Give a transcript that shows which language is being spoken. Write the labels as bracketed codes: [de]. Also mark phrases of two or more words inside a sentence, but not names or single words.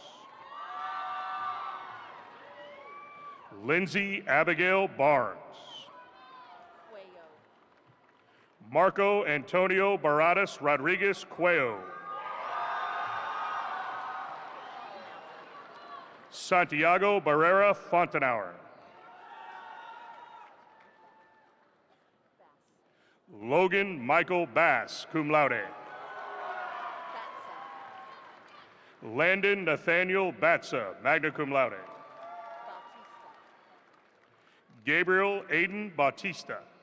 [en] Lindsay Abigail Barnes. Marco Antonio Baradas Rodriguez Cuello. Santiago Barrera Fontenauer. Logan Michael Bass, [la] cum laude. [en] Landon Nathaniel Batsa, [la] magna cum laude. [en] Gabriel Aiden Bautista.